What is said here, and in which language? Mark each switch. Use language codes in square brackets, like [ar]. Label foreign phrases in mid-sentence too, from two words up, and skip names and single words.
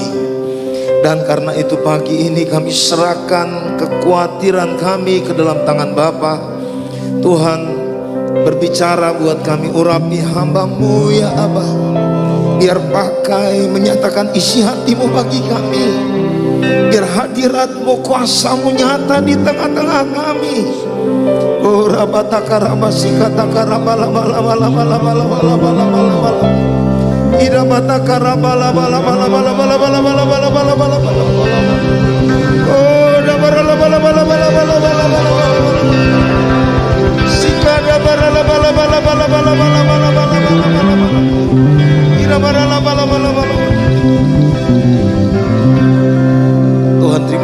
[id] Dan karena itu pagi ini kami serahkan kekhawatiran kami ke dalam tangan Bapa. Tuhan, berbicara buat kami, urapi hamba-Mu ya Aba. Biar pakai menyatakan isi hati-Mu bagi kami. Biar hadirat-Mu, kuasa-Mu nyata di tengah-tengah kami. Oh rabataka rabasika taka rabala bala bala bala bala bala bala bala bala. Ida bataka rabala bala bala bala bala bala bala bala bala bala bala. Oh dabara bala bala bala bala bala bala bala. Sika dabara bala bala bala bala bala bala bala bala. Ida bara bala bala bala. Tuhan,